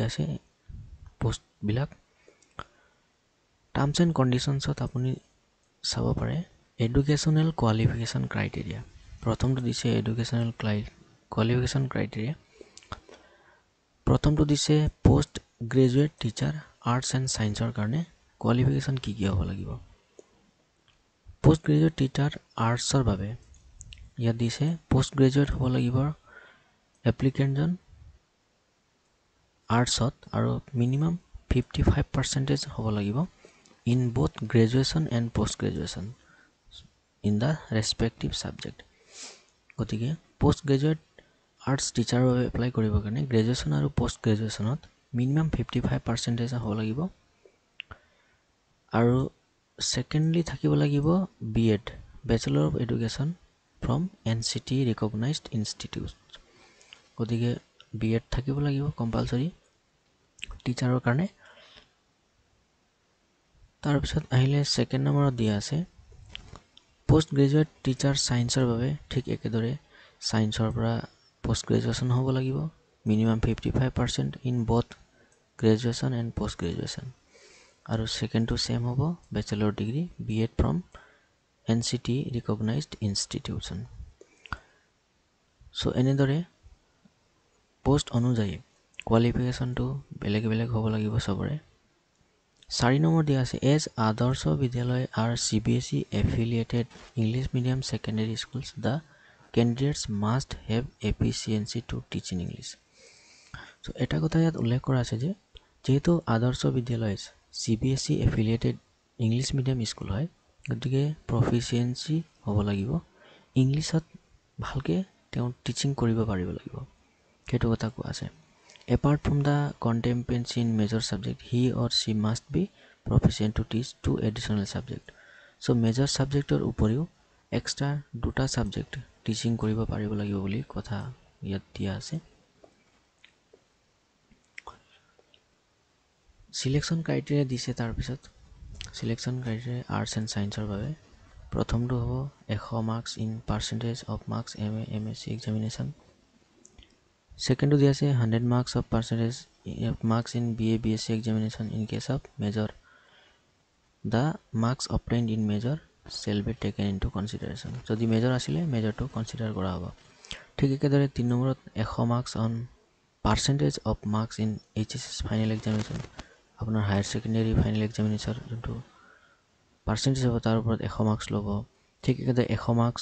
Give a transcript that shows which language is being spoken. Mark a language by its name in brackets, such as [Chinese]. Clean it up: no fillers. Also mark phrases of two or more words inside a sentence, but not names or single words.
[Assamese] আছে পোষ্ট বিলাক [English] terms and conditionsত [Assamese] আপুনি চাব পাৰে [English] educational qualification criteria [Assamese] প্ৰথমটো দিছে [English] educational qualification criteria [Assamese] প্ৰথমটো দিছে [English] post graduate teacher arts and scienceৰ [Assamese] কাৰণে কোৱালিফিকেশন কি হ'ব লাগিব [English] post graduate teacher artsৰ [Assamese] বাবে ইয়াত দিছে [English] post graduate [Assamese] হ'ব লাগিব এপ্লিকেণ্টজন আৰ্টছত আৰু মিনিমাম 55% হ'ব লাগিব [English] in both graduation and post graduation in the respective subject [Assamese] গতিকে [English] post graduate arts teacher [Assamese] বাবে এপ্লাই কৰিব কাৰণে গ্ৰেজুৱেচন আৰু পোষ্ট গ্ৰেজুৱেচনত মিনিমাম 55% হ'ব লাগিব আৰু সেকেন্ডলি থাকিব লাগিব [English] B.Ed Bachelor of Education from NCT recognized institute [Assamese] গতিকে বিএড থাকিব লাগিব কম্পালসৰি টিচাৰৰ কাৰণে তাৰপিছত আহিলে সেকেন্ড নম্বৰত দিয়া আছে [English] post graduate teacher scienceৰ [Assamese] বাবে ঠিক একেদৰে সায়েন্সৰ পৰা পোষ্ট গ্ৰেজুৱেচন হ'ব লাগিব মিনিমাম 55% [English] in both graduation and post graduation [Assamese] আৰু সেকেন্ডটো সেম হ'ব [English] bachelor degree B.Ed from NCT recognized institution [Assamese] so এনেদৰে পোষ্ট অনুযায়ী কোৱালিফিকেশনটো বেলেগ বেলেগ হ'ব লাগিব সবৰে 4 নম্বৰ দিয়া আছে এজ আদৰ্শ বিদ্যালয় [English] are CBSE affiliated English medium secondary schools the candidates must have efficiency to teach in English so এটা কথা ইয়াত উল্লেখ কৰা আছে যে যেহেতু [Assamese] আদৰ্শ বিদ্যালয় [English] CBSE affiliated English medium [Assamese] স্কুল হয় গতিকে proficiency হ'ব লাগিব ইংলিশত ভালকে তেওঁ টিচিং কৰিব পাৰিব লাগিব সেইটো কথা কোৱা আছে [English] apart from the competency in major subject he or she must be proficient to teach two additional subject [Assamese] so major subjector উপৰিও extra দুটা subject টিচিং কৰিব পাৰিব লাগিব বুলি কথা ইয়াত দিয়া আছে [English] selection criteria [Assamese] দিছে তাৰ পিছত [English] selection criteria arts and scienceৰ [Assamese] বাবে প্ৰথমটো হ'ব [English] 100 marks in percentage of marks MA MSc examination [Assamese] সেকেন্ডটো দিয়া আছে [English] 100 marks of percentage of marks in BA BSc examination in case of major the marks obtained in major shall be taken into consideration যদি [Assamese] মেজৰ আছিলে মেজৰটো কনসিডাৰ কৰা হ'ব ঠিক একেদৰে 3 নম্বৰত [English] 100 marks on percentage of marks in HSC final examination [Assamese] আপোনাৰ [English] higher secondary final examination [Assamese] যোনটো পাৰ্সেন্টেজ হ'ব তাৰ ওপৰত [English] 100 marks [Assamese] ল'ব ঠিক একেদৰে [English] 100 marks